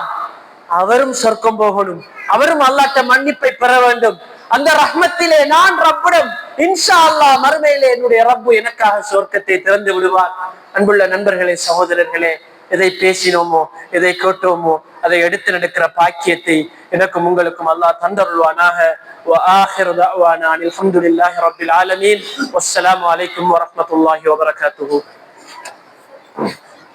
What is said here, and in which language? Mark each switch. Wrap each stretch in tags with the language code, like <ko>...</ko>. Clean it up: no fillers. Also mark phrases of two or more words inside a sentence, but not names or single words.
<ta>அவரும் சொர்க்கம் போகணும், அவரும் அல்லாஹ்ட்ட மன்னிப்பை பெற வேண்டும். அந்த ரஹ்மத்திலே நான் ரப்பிடம்</ta> <ar>إن شاء الله</ar> <ta>மறுமையிலே என்னுடைய ரப்பு எனக்காக சொர்க்கத்தை திறந்து விடுவார். அன்புள்ள நண்பர்களே, சகோதரர்களே, எதை பேசினோமோ எதை கேட்டோமோ அதை எடுத்து நடக்கிற பாக்கியத்தை எனக்கும் உங்களுக்கும் அல்லாஹ் தந்தருள்வானாக.</ta> <ar>وآخر دعوانا أن الحمد لله رب العالمين والسلام عليكم ورحمة الله وبركاته.</ar>